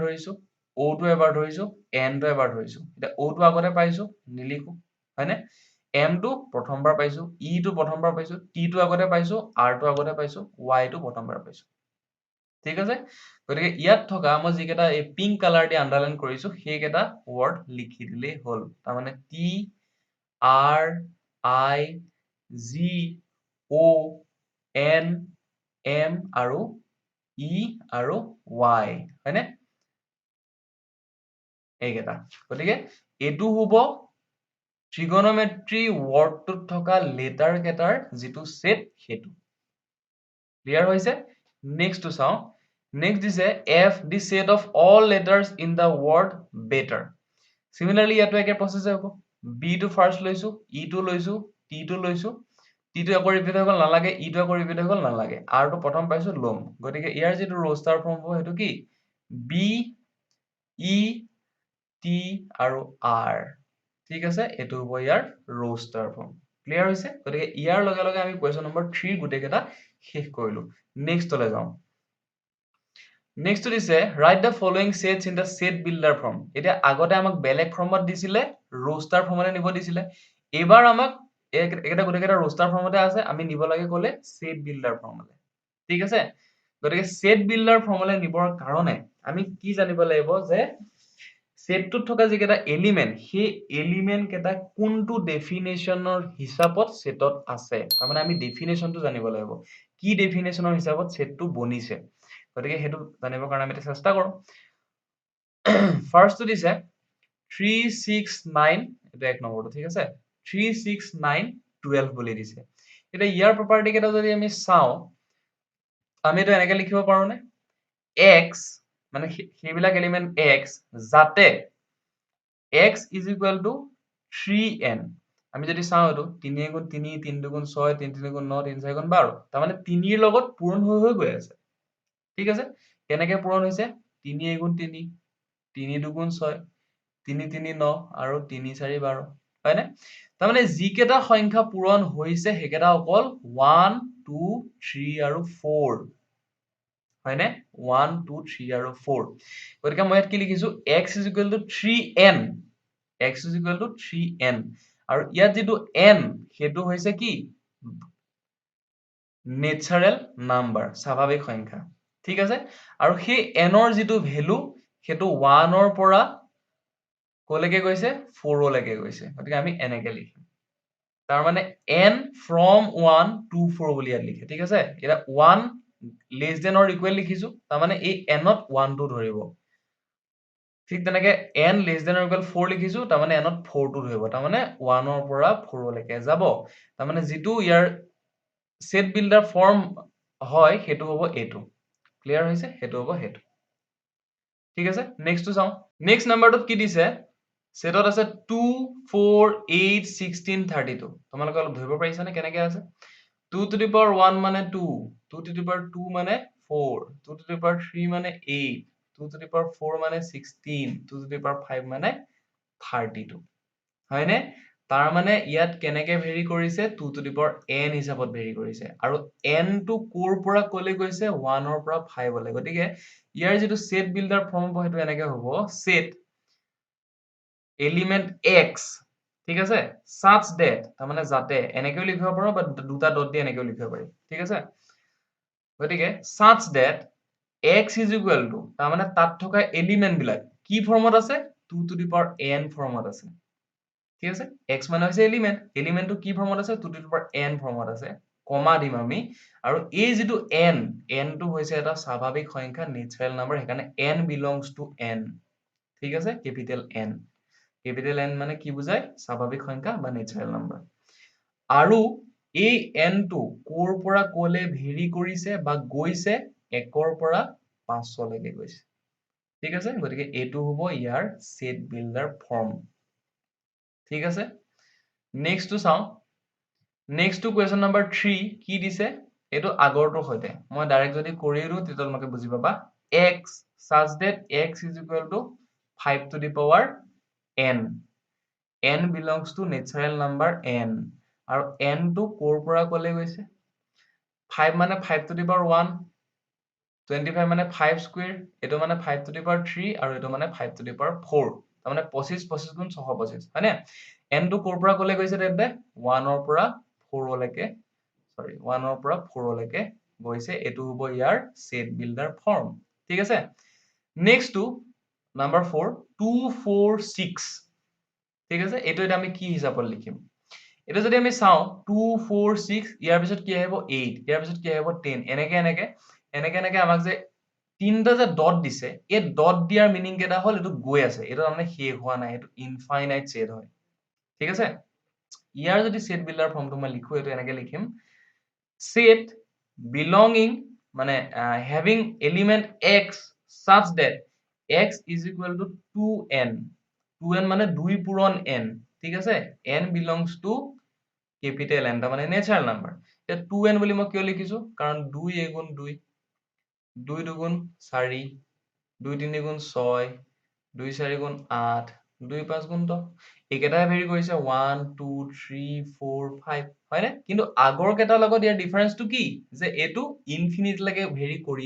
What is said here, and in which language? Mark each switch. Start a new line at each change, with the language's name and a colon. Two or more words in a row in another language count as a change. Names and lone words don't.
Assamese: ধৰিছো o টো এবাৰ ধৰিছো n টো এবাৰ ধৰিছো এতিয়া o টো আগতে পাইছো নিলিখো হয়নে m টো প্ৰথমবাৰ পাইছো e টো প্ৰথমবাৰ পাইছো t টো আগতে পাইছো r টো আগতে পাইছো y টো প্ৰথমবাৰ পাইছো ঠিক আছে গতিকে ইয়াত থকা মই যিকেইটা এই
English: pink colour
Assamese: দি আন্ডাৰলাইন কৰিছো সেইকেইটা ৱৰ্ড লিখি দিলেই হ'ল তাৰমানে টি r i g o n m আৰু e আৰু y হয়নে এইকেইটা গতিকে এইটো হ'ব ট্ৰিগোনোমেট্ৰি ৱৰ্ডটোত থকা লেটাৰ কেইটাৰ যিটো সেট সেইটো ক্লিয়াৰ হৈছে নেক্সট টো চাওঁ নেক্সট দিছে
English: f the set of all letters in the word better
Assamese: similarly ইয়াতো একে প্ৰসেস হ'ব b টো ফাৰ্স্ট লৈছো e টো লৈছো t টো লৈছো t টো আকৌ ৰিপিট হৈ গ'ল নালাগে e টো আকৌ ৰিপিট হৈ গ'ল নালাগে r টো প্ৰথম পাইছো লম গতিকে ইয়াৰ যিটো
English: roster form
Assamese: হ'ব সেইটো কি b e t আৰু r ঠিক আছে এইটো হ'ব ইয়াৰ
English: roster form
Assamese: ক্লিয়াৰ হৈছে গতিকে ইয়াৰ লগে লগে আমি
English: question number
Assamese: 3 গুটেই কেইটা শেষ কৰিলো নেক্সটলৈ যাওঁ নেক্সট দিছে
English: write the following sets in the set builder form
Assamese: এতিয়া আগতে আমাক বেলেগ ফৰ্মত দিছিলে ৰোষ্টাৰ ফৰ্মলৈ নিব দিছিলে এবাৰ আমাক এটা গুটেই কেইটা ৰোষ্টাৰ ফৰ্মতে আছে আমি নিব লাগে ক'লে
English: set builder
Assamese: ফৰ্মলৈ ঠিক আছে গতিকে
English: set builder
Assamese: ফৰ্মলৈ নিবৰ কাৰণে আমি কি জানিব লাগিব যে সেটটোত থকা যিকেইটা এলিমেন্ট সেই এলিমেন্ট কেইটা কোনটো ডেফিনেশনৰ হিচাপত সেটত আছে তাৰমানে আমি ডেফিনেশনটো জানিব লাগিব কি ডেফিনেশনৰ হিচাপত সেটটো বনিছে গতিকে হেতু জানিবৰ কাৰণে আমি চেষ্টা কৰো ফাৰ্স্টটো দিছে 369 এটা এক নম্বৰটো ঠিক আছে 369 12 বুলি দিছে এতিয়া ইয়াৰ প্ৰপাৰ্টি কেইটা যদি আমি চাওঁ আমি এটা এনেকৈ লিখিব পাৰো নে x মানে সেইবিলাক এলিমেন্ট x যাতে
English: x is equal to 3n
Assamese: আমি যদি চাওঁ এটো 3 গুণ 3 3 গুণ 6 3 3 গুণ 9 3 4 গুণ 12 তাৰমানে 3 ৰ লগত পূৰণ হৈ গৈ আছে ঠিক আছে কেনেকৈ পূৰণ হৈছে 3 গুণ 3 3 দুগুণ 6 3 3 9 আৰু 3 4 12 হয়নে তাৰমানে যিকেইটা সংখ্যা পূৰণ হৈছে সেইকেইটা অকল 1 2 3 আৰু 4 হয়নে 1 2 3 আৰু 4 গতিকে মই ইয়াত কি লিখিছো
English: x is equal to 3n x is equal to 3n
Assamese: আৰু ইয়াত যিটো n সেইটো হৈছে কি
English: natural number
Assamese: স্বাভাৱিক সংখ্যা ঠিক আছে আৰু সেই n ৰ যিটো ভ্যালু সেইটো 1 ৰ পৰা কলৈকে গৈছে 4 লৈকে গৈছে গতিকে আমি এনেকে লিখিম তাৰ মানে
English: n from 1 to 4
Assamese: বুলি ইয়াত লিখে ঠিক আছে এটা
English: 1 less than or equal
Assamese: লিখিছো তাৰ মানে এই n ত 1 টো ধৰিব ঠিক তেনেকে
English: n less than or equal 4
Assamese: লিখিছো তাৰ মানে n ত 4 টো ধৰিব তাৰ মানে 1 ৰ পৰা 4 লৈকে যাব তাৰ মানে যিটো ইয়াৰ
English: set builder form
Assamese: হয় সেইটো হ'ব এইটো ক্লিয়াৰ হৈছে সেইটো হ'ব সেইটো ঠিক আছে নেক্সটটো চাও নেক্সট নাম্বাৰটোত কি দিছে সেটত আছে 2 4 8 16 32 তোমালোকে অলপ ধৰিব পাৰিছানে কেনেকে আছে 2
English: to the power
Assamese: 1 মানে 2 2
English: to the power
Assamese: 2 মানে 4 2
English: to the power
Assamese: 3 মানে 8 2
English: to the power
Assamese: 4 মানে 16 2
English: to the power
Assamese: 5 মানে 32 হয়নে তাৰ মানে ইয়াত কেনেকে ভেৰি কৰিছে 2
English: to the power n
Assamese: হিচাপত ভেৰি কৰিছে আৰু n টো কৰ পৰা কলে গৈছে 1 ৰ পৰা 5 লৈ গতিকে ইয়াৰ যিটো
English: set builder form
Assamese: হ'ব সেইটো এনেকে হ'ব সেট এলিমেন্ট x ঠিক আছে
English: such that
Assamese: তাৰ মানে যাতে এনেকেও লিখিব পাৰো বা দুটা ডট দি এনেকেও লিখিব পাৰি ঠিক আছে গতিকে
English: such that x is equal to
Assamese: তাৰ মানে তাত থকা এলিমেন্ট বিলাক কি ফৰ্মত আছে 2
English: to the power n
Assamese: ফৰ্মত আছে ঠিক আছে x মানে হৈছে এলিমেন্ট এলিমেন্টটো কি ফৰ্মত আছে 2
English: to the power n
Assamese: ফৰ্মত আছে কমা দিম আমি আৰু এই যিটো n n টো হৈছে এটা স্বাভাৱিক সংখ্যা
English: natural number
Assamese: সেইকাৰণে
English: n belongs to n
Assamese: ঠিক আছে
English: capital n capital n
Assamese: মানে কি বুজায় স্বাভাৱিক সংখ্যা বা
English: natural number
Assamese: আৰু এই n টো কৰ পৰা কলে ভেৰি কৰিছে বা গৈছে 1 ৰ পৰা 5 লৈকে গৈছে ঠিক আছে গতিকে এইটো হ'ব ইয়াৰ
English: set builder form
Assamese: ঠিক আছে নেক্সট টো চাও নেক্সট টো
English: question number
Assamese: 3 কি দিছে এইটো আগৰটোৰ সৈতে মই ডাইৰেক্ট যদি কৰি দিও তেতিয়া তোমালোকে বুজি পাবা
English: x such that x is equal to 5 to the power n n belongs to natural number n
Assamese: আৰু n টো কৰ পৰা কলে গৈছে 5 মানে 5
English: to the power 1
Assamese: 25 মানে 5 স্কয়াৰ এটো মানে 5
English: to the power 3
Assamese: আৰু এটো মানে 5
English: to the power 4
Assamese: তাৰ মানে 25 25 গুণ 625 হয়নে n টো কৰ পৰা কলে গৈছে তেন্তে 1 ৰ পৰা 4 লৈকে সৰি 1 ৰ পৰা 4 লৈকে গৈছে এটো হ'ব ইয়াৰ
English: set builder form
Assamese: ঠিক আছে নেক্সট টু নাম্বাৰ 4 246 ঠিক আছে এটো এটা আমি কি হিচাপত লিখিম এটা যদি আমি চাও 246 ইয়াৰ পিছত কি আহিব 8 ইয়াৰ পিছত কি আহিব 10 এনেকে এনেকে এনেকে এনেকে আমাক যে তিনটা যে ডট দিছে এই ডট দিয়াৰ মিনিং কেটা হল এটো গৈ আছে এটো মানে শেষ হোৱা নাই এটো
English: infinite set
Assamese: হয় ঠিক আছে ইয়াৰ যদি সেট বিল্ডাৰ ফৰ্মটো মই লিখো এটো এনেকে লিখিম সেট belonging মানে
English: having element x such that x is equal to 2n
Assamese: 2n মানে 2 পূৰণ n ঠিক আছে
English: n belongs to capital N
Assamese: তাৰ মানে
English: natural number
Assamese: এতিয়া 2n বুলি মই কিয় লিখিছো কাৰণ 2 গুণ 2 2 দুগুণ 4 2 3 গুণ 6 2 4 গুণ 8 2 5 গুণ 10 একেটাই ভেৰি কৰিছে 1 2 3 4 5 হয়নে কিন্তু আগৰ কেটাৰ লগত ইয়াৰ ডিফাৰেন্সটো কি যে এটো ইনফিনিটি লৈকে ভেৰি কৰিয়ে